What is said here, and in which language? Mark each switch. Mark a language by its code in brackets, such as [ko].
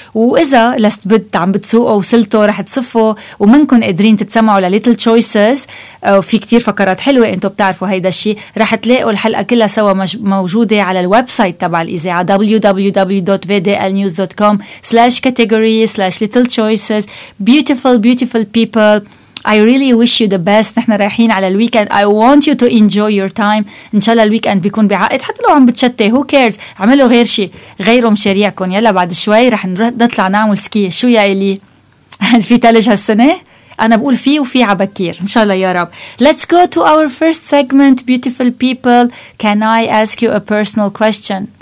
[ar] وإذا لست بد عم بتسوقوا وصلتوا رح تصفوا ومنكن قادرين تتسمعوا لليتل تشويسز، في كتير فقرات حلوة أنتوا بتعرفوا هيدا الشيء، رح تلاقوا الحلقة كلها سوا موجودة على الويب سايت تبع الإذاعة www.vdlnews.com/category/littlechoices. [en] beautiful beautiful people, I really wish you the best. [ar] نحن رايحين على الويكند. [en] I want you to enjoy your time. [ar] إن شاء الله الويكند بيكون بعائد، حتى لو عم بتشتي [en] who cares، [ar] عملوا غير شيء، غيروا مشاريعكم. يلا بعد شوي رح نطلع نعمل سكي. شو يا إلي؟ في تلج هالسنة؟ أنا بقول فيه وفي عبكير، إن شاء الله يا رب. [en] Let's go to our first segment, beautiful people. Can I ask you a personal question?